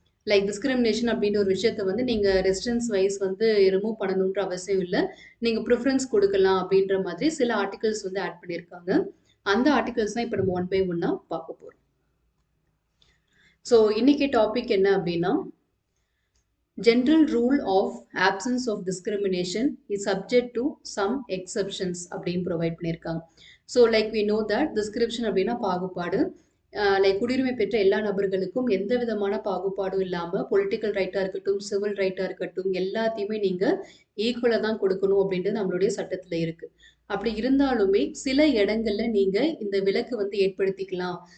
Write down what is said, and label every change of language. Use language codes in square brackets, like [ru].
[ta] Like discrimination அப்படின்ற ஒரு விஷயத்த வந்து நீங்கள் ரெசிடென்ஸ் வைஸ் வந்து ரிமூவ் பண்ணணுன்ற அவசியம் இல்லை, நீங்கள் ப்ரிஃபரன்ஸ் கொடுக்கலாம் அப்படின்ற மாதிரி சில ஆர்டிகல்ஸ் வந்து ஆட் பண்ணியிருக்காங்க. அந்த ஆர்டிகல்ஸ் தான் இப்போ நம்ம 1 by 1 பார்க்க போகிறோம். ஸோ இன்னைக்கு டாபிக் என்ன அப்படின்னா, [en] general rule of absence of discrimination is subject to some exceptions [ta] அப்படின்னு ப்ரொவைட் பண்ணியிருக்காங்க. So [en] like we know that [ta] description அப்படின்னா பாகுபாடு. லைக் குடியுரிமை பெற்ற எல்லா நபர்களுக்கும் எந்த விதமான பாகுபாடும் இல்லாமல் பொலிட்டிக்கல் ரைட்டாக இருக்கட்டும், சிவில் ரைட்டாக இருக்கட்டும், எல்லாத்தையுமே நீங்கள் ஈக்குவலாக தான் கொடுக்கணும் அப்படின்றது நம்மளுடைய சட்டத்தில் இருக்குது. அப்படி இருந்தாலுமே சில இடங்கள்ல நீங்க இந்த விலக்கு வந்து ஏற்படுத்திக்கலாம்.